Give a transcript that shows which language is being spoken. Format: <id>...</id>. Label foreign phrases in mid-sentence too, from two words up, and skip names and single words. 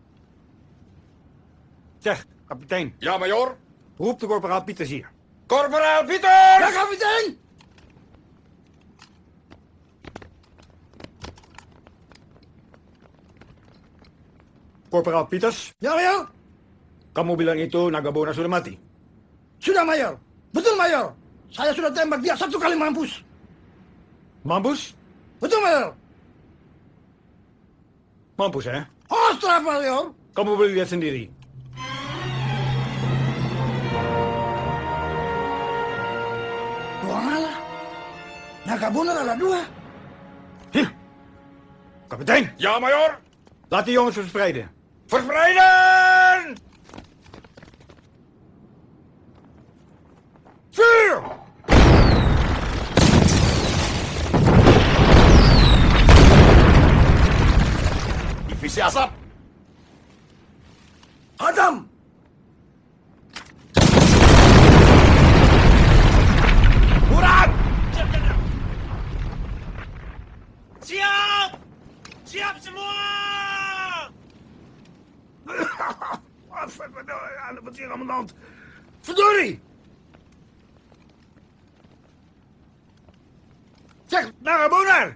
<nl>Zeg, kapitein. Ja, majoor? Roep de korporaal Pieters hier. Korporaal Pieters! Ja, kapitein! Korporaal Pieters.</nl> <id>Ya, Mayor. Kamu bilang itu Nagabona sudah mati? Sudah, Mayor. Betul, Mayor. Saya sudah tembak dia 1 kali mampus. Mampus? Betul, Mayor. Mampus, ya? Ostra, Mayor. Kamu boleh lihat sendiri. Dua ngalah. Nagabona ada 2.</id> <nl>Kapitein. Ja, majoor. Laat die jongens verspreiden. Verspreiden! Vuur!</nl> <id>Divisi asap. Adam! Murad! Siap! Siap semua!</id> <nl>Wat is hier aan de hand? Verdorie! Zeg, Nagabona!</nl>